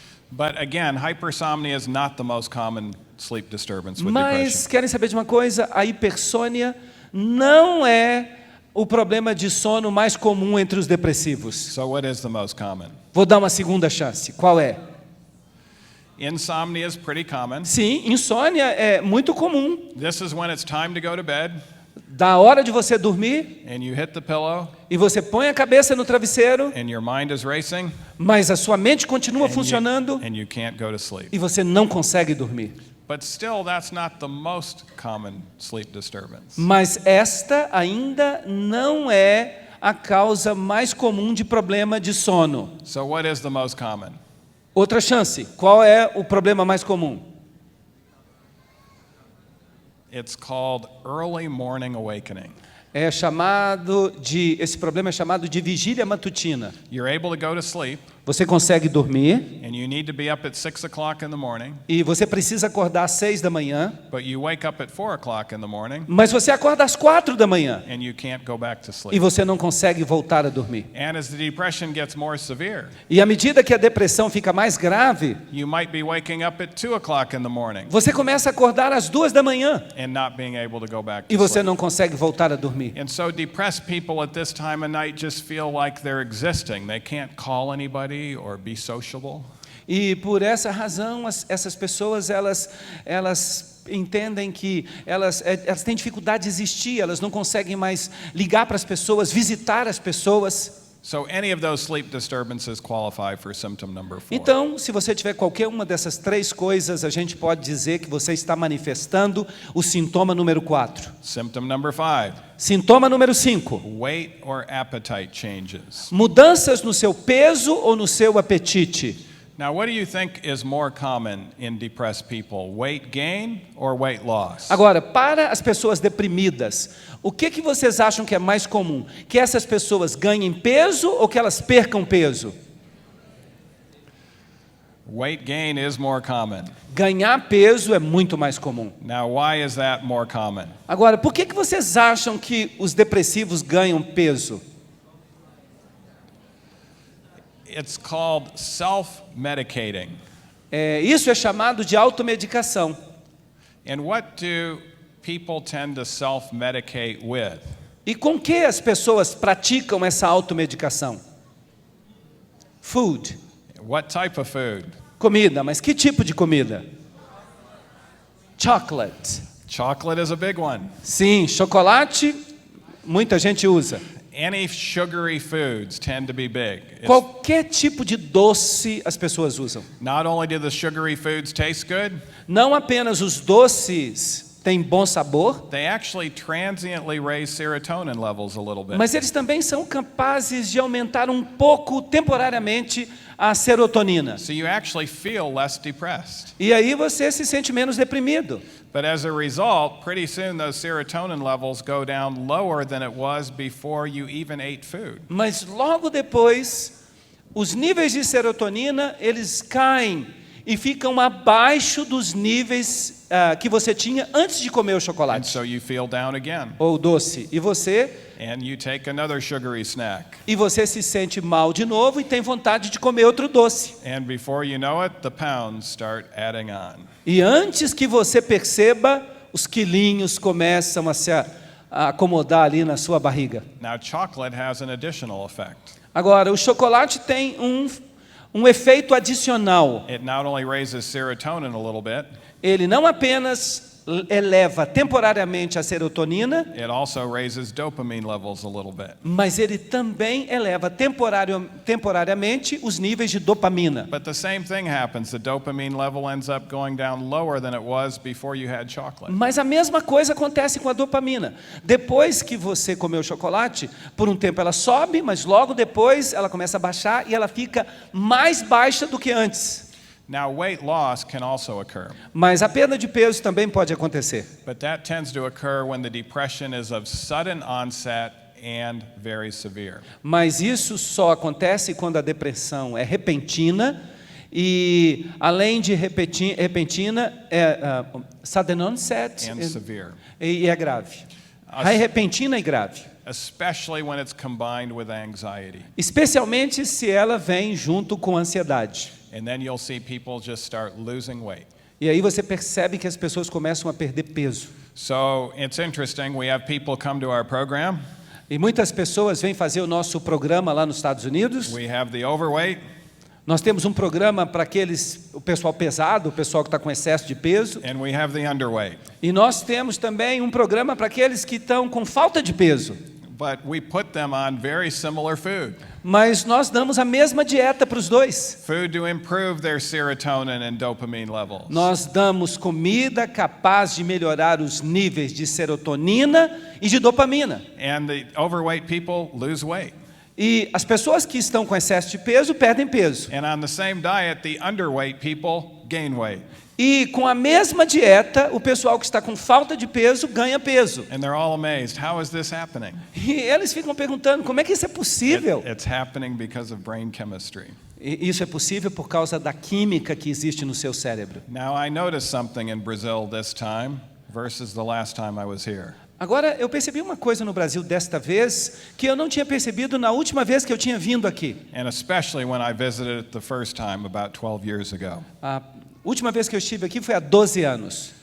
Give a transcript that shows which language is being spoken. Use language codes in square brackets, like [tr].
[en] But again, hypersomnia is not the most common sleep disturbance with [pt] Mas [en] depression. [pt] querem saber de uma coisa? A hipersônia não é o problema de sono mais comum entre os depressivos. [en] So what is the most common? [pt] Vou dar uma segunda chance. Qual é? [en] Insomnia is pretty common. [pt] Sim, insônia é muito comum. [en] This is when it's time to go to bed [pt] Da hora de você dormir [en] and you hit the pillow [pt] e você põe a cabeça no travesseiro, [en] and your mind is racing [pt] mas a sua mente continua funcionando [en] and you can't go to sleep. [pt] e você não consegue dormir. [en] But still, that's not the most common sleep disturbance. [pt] Mas esta ainda não é a causa mais comum de problema de sono. [en] So what is the most common? [pt] Outra chance, qual é o problema mais comum? [en] It's called early morning awakening. [pt] Esse problema é chamado de vigília matutina. [en] You're able to go to sleep, [pt] Você consegue dormir [en] and you need to be up at 6 o'clock in the morning, [pt] e você precisa acordar às 6 da manhã, [en] but you wake up at 4 o'clock in the morning, [pt] mas você acorda às 4 da manhã [en] and you can't go back to [pt] e [en] sleep. [pt] você não consegue voltar a dormir. [en] And as the depression gets more severe, [pt] E à medida que a depressão fica mais grave, [en] you might be waking up at 2 o'clock in the morning [pt] você começa a acordar às 2 da manhã [en] and not being able to go back [pt] e [en] to [pt] você [en] sleep. [pt] não consegue voltar a dormir. [en] And so depressed people at this time of night just feel like they're existing. They can't call anybody or be sociable. [pt] E por essa razão, essas pessoas, elas entendem que elas têm dificuldade de existir, elas não conseguem mais ligar para as pessoas, visitar as pessoas. [en] So any of those sleep disturbances qualify for symptom number 4. [pt] Então, se você tiver qualquer uma dessas 3 coisas, a gente pode dizer que você está manifestando o sintoma número 4. [en] Symptom number 5, [pt] Sintoma número 5. [en] weight or appetite changes. [pt] Mudanças no seu peso ou no seu apetite. [en] Now, what do you think is more common in depressed people, weight gain or weight loss? [pt] Agora, para as pessoas deprimidas, o que vocês acham que é mais comum? Que essas pessoas ganhem peso ou que elas percam peso? [en] Weight gain is more common. [pt] Ganhar peso é muito mais comum. [en] Now, why is that more common? [pt] Agora, por que vocês acham que os depressivos ganham peso? [en] It's called self-medicating. [pt] Isso é chamado de automedicação. [en] And what do people tend to self-medicate with? [pt] E com que as pessoas praticam essa automedicação? [en] Food. What type of food? [pt] Comida, mas que tipo de comida? Chocolate. [en] Chocolate is a big one. [pt] Sim, chocolate, muita gente usa. [en] Any sugary foods tend to be big. [pt] Qualquer tipo de doce as pessoas usam. [en] Not only do the sugary foods taste good, [pt] Não apenas os doces têm bom sabor, [en] they actually transiently raise serotonin levels a little bit. [pt] mas eles também são capazes de aumentar um pouco, temporariamente, a serotonina. [en] So you actually feel less depressed. [pt] E aí você se sente menos deprimido. [en] But as a result, pretty soon those serotonin levels go down lower than it was before you even ate food. [pt] Mas logo depois, os níveis de serotonina, eles caem e ficam abaixo dos níveis que você tinha antes de comer o [en] And chocolate so you feel down again. [pt] ou o doce. [en] And you take another sugary snack. [pt] E você se sente mal de novo e tem vontade de comer outro doce. [en] And before you know it, the pounds start adding on. [pt] E antes que você perceba, os quilinhos começam a se acomodar ali na sua barriga. [en] Now, chocolate has an additional effect. [pt] Agora, o chocolate tem um efeito adicional. [en] It not only raises serotonin a little bit, [pt] Ele não apenas eleva temporariamente a serotonina, [en] it also raises dopamine levels a little bit. [pt] mas ele também eleva temporariamente os níveis de dopamina. [en] But the same thing happens. The dopamine level ends up going down lower than it was before you had chocolate. [pt] Mas a mesma coisa acontece com a dopamina. Depois que você comeu chocolate, por um tempo ela sobe, mas logo depois ela começa a baixar e ela fica mais baixa do que antes. [en] Now, weight loss can also occur, [pt] Mas a perda de peso também pode acontecer. [en] but that tends to occur when the depression is of sudden onset and very severe. [pt] Mas isso só acontece quando a depressão é repentina e, além de repentina, é [en] sudden onset And severe. [pt] e é grave. É repentina e grave. [en] Especially when it's combined with anxiety. [pt] Especialmente se ela vem junto com a ansiedade. [en] And then you'll see people just start losing weight. [pt] E aí você percebe que as pessoas começam a perder peso. [en] So it's interesting. We have people come to our program. [pt] E muitas pessoas vêm fazer o nosso programa lá nos Estados Unidos. [en] We have the overweight. [pt] Nós temos um programa para o pessoal pesado, o pessoal que está com excesso de peso. [en] And we have the underweight. [pt] E nós temos também um programa para aqueles que estão com falta de peso. [en] but we put them on very similar food. [pt] Mas nós damos a mesma dieta para os dois. [en] Food to improve their serotonin and dopamine levels. [pt] Nós damos comida capaz de melhorar os níveis de serotonina e de dopamina. [en] And the overweight people lose weight. [pt] E as pessoas que estão com excesso de peso perdem peso. [en] And on the same diet, the underweight people gain weight. [pt] E com a mesma dieta, o pessoal que está com falta de peso ganha peso. [en] And they're all amazed. How is this happening? [pt] E eles ficam perguntando, como é que isso é possível? [en] It's happening because of brain chemistry. [pt] E isso é possível por causa da química que existe no seu cérebro. [en] Now, I noticed something in Brazil this time versus the last time I was here. [pt] Agora, eu percebi uma coisa no Brasil desta vez que eu não tinha percebido na última vez que eu tinha vindo aqui. [en] And especially when I visited it the first time about 12 years ago. [pt] A última vez que eu estive aqui foi há 12 anos.